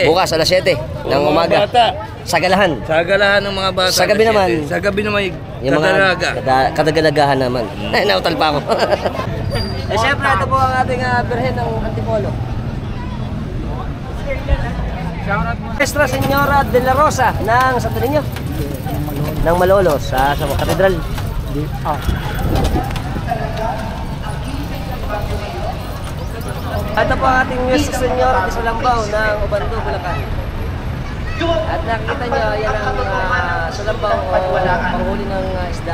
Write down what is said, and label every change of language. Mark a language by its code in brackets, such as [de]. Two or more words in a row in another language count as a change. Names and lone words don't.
[tl] Bukas, alas 7 ng umaga. Sa Galahan. Sa galahan ng mga bata. Sa gabi alas naman. 7. Sa gabi naman, Yung mga kadalaga. kadagalagahan naman. Ay, nautal pa ako. Siyempre, ito po ang ating Birhen ng Antipolo. Nuestra Señora de la Rosa ng Santo Niño ng Malolos sa Katedral. Ito po ang ating Nuestra Señora de Salambaw ng Obando, Bulacan. At nakikita nyo, yan ang Salambaw o panghuli ng isda.